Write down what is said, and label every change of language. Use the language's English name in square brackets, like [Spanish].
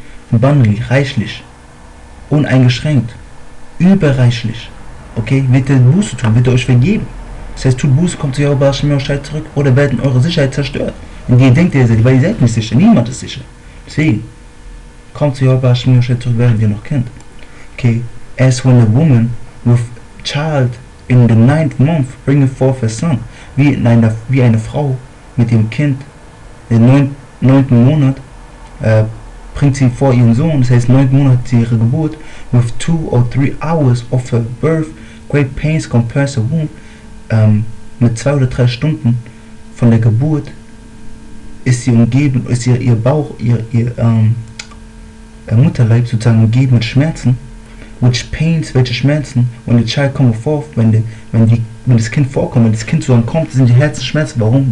[German] Abundantly, reichlich, uneingeschränkt, überreichlich. Okay, wird er Buße tun, wird er euch vergeben. Das heißt, tut Buße, kommt zu Yahweh Shemioshai zurück, oder werden eure Sicherheit zerstört. Und ihr denkt, ihr seid, weil ihr seid nicht sicher, niemand ist sicher. Deswegen, kommt zu Yahweh Shemioshai zurück, während ihr noch kennt. [English] Okay, as when a woman with child in the 9th month bringeth forth a son. [German] Wie eine Frau mit ihrem Kind im 9. Monat bringt sie vor ihren Sohn, das heißt 9. Monat zu ihrer Geburt, [English] with 2 or 3 hours of her birth, great pains compares a womb. [German] Mit 2 oder 3 Stunden von der Geburt ist sie umgeben, ist ihr Bauch, ihr Mutterleib sozusagen umgeben mit Schmerzen, [English] which pains, [German] welche Schmerzen, [English] when the child come forth, [German] wenn das Kind vorkommt, wenn das Kind zu einem kommt, sind die Herzensschmerzen. Warum?